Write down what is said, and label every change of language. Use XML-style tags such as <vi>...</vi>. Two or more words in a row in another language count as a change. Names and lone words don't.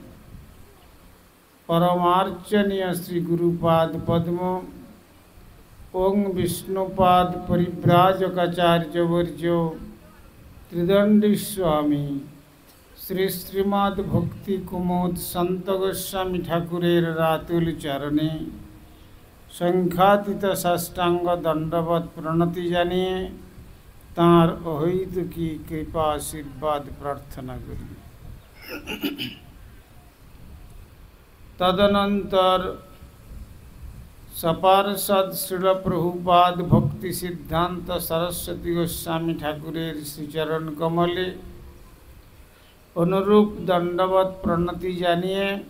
<bn>পরমার্চনীয় শ্রী গুরুপাদ পদ্ম ওঁ বিষ্ণুপাদ পরিব্রাজকাচার্য বর্য ত্রিদণ্ডী স্বামী শ্রী শ্রীমদ্ ভক্তি কুমোদ সন্ত গোস্বামী ঠাকুরের রাতুল চরণে সংখ্যাতীত সাষ্টাঙ্গ দণ্ডবত প্রণতি জানিয়ে তাঁর অহৈতুকী কৃপা আশীর্বাদ প্রার্থনা করি। তদনন্তর সপার্ষদ শ্রীল প্রভুপাদ ভক্তি সিদ্ধান্ত সরস্বতী গোস্বামী ঠাকুরের শ্রীচরণ কমলে অনুরূপ দণ্ডবত প্রণতি জানিয়ে</bn>